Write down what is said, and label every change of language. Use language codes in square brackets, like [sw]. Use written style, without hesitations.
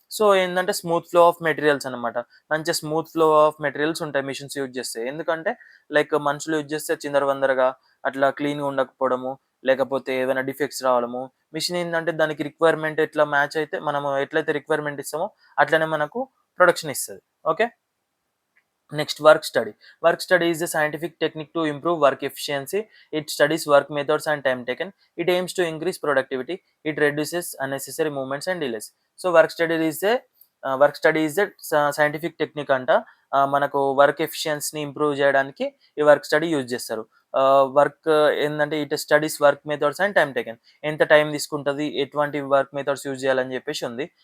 [te] So ఏంటంటే smooth flow of materials అనమాట. మంచిగా స్మూత్ ఫ్లో ఆఫ్ మెటీరియల్స్ ఉంటాయి మిషన్స్ యూజ్ చేస్తే. ఎందుకంటే లైక్ మనుషులు యూజ్ చేస్తే చిందరవందరగా అట్లా క్లీన్గా ఉండకపోవడము, లేకపోతే ఏదైనా డిఫెక్ట్స్ రావడము. మిషన్ ఏంటంటే దానికి రిక్వైర్మెంట్ ఎట్లా మ్యాచ్ అయితే మనము ఎట్లయితే రిక్వైర్మెంట్ ఇస్తామో అట్లనే మనకు ప్రొడక్షన్ ఇస్తుంది. [en] Okay, next work study is a scientific technique to improve work efficiency. It studies work methods and time taken. It aims to increase productivity. It reduces unnecessary movements and delays. So work study is a scientific technique అంట. [te] మనకు work ఎఫిషియన్సీని improve చేయడానికి ఈ work study use చేస్తారు. Work ఏంటంటే [en] it studies work methods and time taken, [te] ఎంత time తీసుకుంటుంది, ఎటువంటి work methods use చేయాలని చెప్పేసి ఉంది.